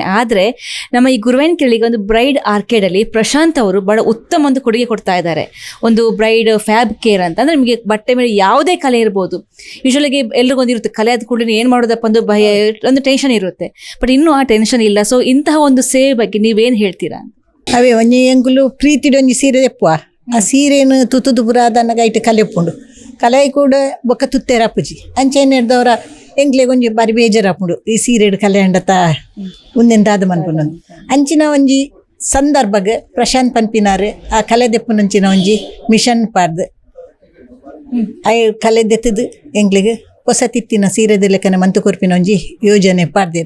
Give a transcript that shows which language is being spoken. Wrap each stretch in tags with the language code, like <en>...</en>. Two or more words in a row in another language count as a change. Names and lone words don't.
<kn>ಆದರೆ ನಮ್ಮ ಈ ಗುರುವೇನಕೆರೆಗೆ ಒಂದು ಬ್ರೈಡ್ ಆರ್ಕೇಡಲ್ಲಿ ಪ್ರಶಾಂತ್ ಅವರು ಬಹಳ ಉತ್ತಮ ಒಂದು ಕೊಡುಗೆ ಕೊಡ್ತಾ ಇದ್ದಾರೆ. ಒಂದು ಬ್ರೈಡ್ ಫ್ಯಾಬ್ ಕೇರ್ ಅಂತ ಅಂದರೆ ನಿಮಗೆ ಬಟ್ಟೆ ಮೇಲೆ ಯಾವುದೇ ಕಲೆ ಇರ್ಬೋದು. ಯೂಶ್ವಲಾಗಿ ಎಲ್ರಿಗೊಂದಿರುತ್ತೆ ಕಲೆ ಆದ ಕೂಡಲೇ ಏನು ಮಾಡೋದಪ್ಪ ಒಂದು ಭಯ, ಒಂದು ಟೆನ್ಷನ್ ಇರುತ್ತೆ. ಬಟ್ ಇನ್ನೂ ಆ ಟೆನ್ಷನ್ ಇಲ್ಲ. ಸೊ ಇಂತಹ ಒಂದು ಸೇವೆ ಬಗ್ಗೆ ನೀವೇನು ಹೇಳ್ತೀರಾ?</kn> <tcy>ಅವೇ ಒಂಜಿ ಎಂಗುಲು ಪ್ರೀತಿಡು ಒಂಜಿ ಸೀರೆ ತೆಪ್ಪುವ, ಆ ಸೀರೆನು ತುತ್ತುದು ಪುರಾದನಗ ಇಟ್ಟು ಕಲೆಪ್ಪುಂಡು, ಕಲೆ ಕೂಡ ಬೊಕ್ಕ ತುತ್ತೇರಪ್ಪುಜಿ ಅಂಚೆನ್ ಹಿಡ್ದವ್ರ ಎಂಗ್ಲೆಗ್ ಒಂಜಿ ಬಾರಿ ಬೇಜಾರಾಪುಂಡು ಈ ಸೀರೆಡ್ ಕಲೆ ಅಂಡತ ಉಂದೆಂದಾದ ಮನ್ಪುನೊಂದು ಅಂಚಿನ ಒಂಜಿ ಸಂದರ್ಭಗ್ ಪ್ರಶಾಂತ್ ಪನ್ಪಿನಾರ್ ಆ ಕಲೆ ದೆಪ್ಪುನಂಚಿನ ಒಂಜಿ ಮಿಷನ್ ಪಾಡ್ದು ಐ ಕಲೆ ದೆತ್ತದು ಎಂಗ್ಲಿಗೆ ಹೊಸ ತಿತ್ತಿನ ಸೀರೆದ ಲೆಕ್ಕನೆ ಮಂತು ಕೊರ್ಪಿನ ಒಂಜಿ ಯೋಜನೆ ಪಾಡ್ದಿರು.</tcy>